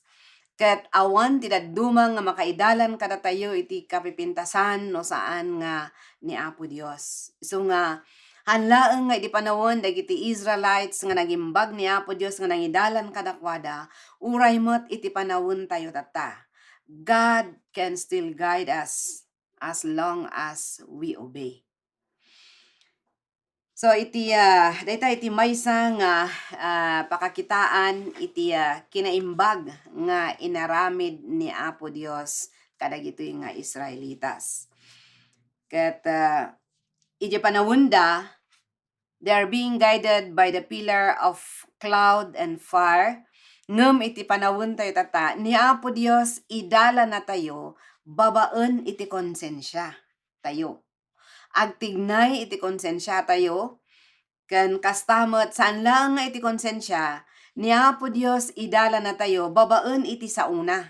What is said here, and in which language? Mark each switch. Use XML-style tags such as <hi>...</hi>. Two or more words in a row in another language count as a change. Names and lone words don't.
<ilo>Ket awan ti daddumang nga makaidalan kada tayo iti kapipintasan no saan nga ni Apo Dios. So nga hanlaeng nga iti panawon dagiti Israelites nga nagimbag ni Apo Dios nga nangidalan kadakwada uray met iti panawon tayo tata.</ilo> <en>God can still guide us as long as we obey.</en> <ilo>So iti dayta iti maysa nga pakakitaan iti kinaimbag nga inaramid ni Apo Dios kadagitoy nga Israelitas. Ket iti panawunda,</ilo> <en>they are being guided by the pillar of cloud and fire.</en> <ilo>Ngem iti panawon tayo tata, ni Apo Dios idala na tayo, babaen iti konsensya tayo. Agtignay iti konsensya tayo, ken kastamet saan lang nga iti konsensya, ni Apo Dios idala na tayo, babaen iti sauna.</ilo>